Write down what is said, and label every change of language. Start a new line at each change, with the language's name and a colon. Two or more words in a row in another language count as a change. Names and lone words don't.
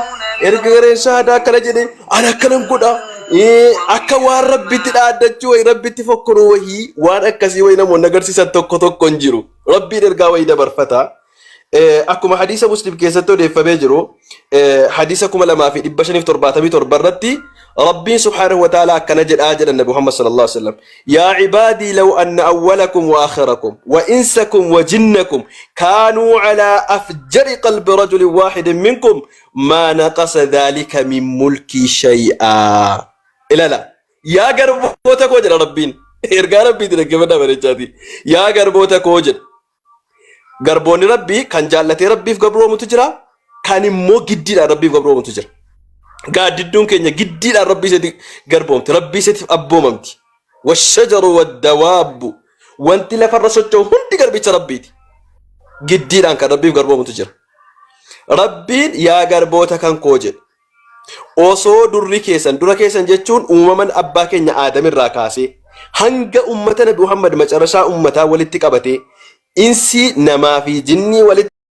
Oromo: Erga gareen shahaadaa akkana jedhe ani akkanan godha. Akka waan rabbitti dhaaddachuu wayii rabbitti fokkoruu wayii waan akkasii wayii namoonni agarsiisan tokko hin jiru. Rabbiin ergaa wayii dabarfata. Akkuma hadiisa muslim keessatti odeeffamee jiru hadiisa 2577 irratti rabbiin
Arabic: سبحانه وتعالى
Oromo: akkana jedhaa jedhan nabi Muhammad
Arabic: صلى الله عليه وسلم يا عبادي لو أن أولكم وآخركم وإنسكم وجنكم كانوا على أفجر قلب رجل واحد منكم ما نقص ذلك من ملكي شيئا
Oromo: ilala yaa garboota koo jedha rabbiin ergaa rabbiitti dhaggeeffadhaa bareechaati yaa garboota koo jedha garboonni rabbii kan jaallatee rabbiif gabroomutu jira kan immoo giddiidhaan rabbiif gabroomutu jira gaaddidduun keenya giddiidhaan rabbii isatti garboomti rabbii isatiif abboomamti
Arabic: والشجر والدواب
Oromo: wanti lafarra socho'u hundi garbicha rabbiiti giddiidhaan kan rabbiif garboomutu jira rabbiin yaa garboota kan koo jedhe osoo dura keessan jechuun uumaman abbaa keenya aadamirraa kaasee hanga ummata nabi Muhammad macarashaa ummataa walitti qabatee insi namaa fi jinnii walitti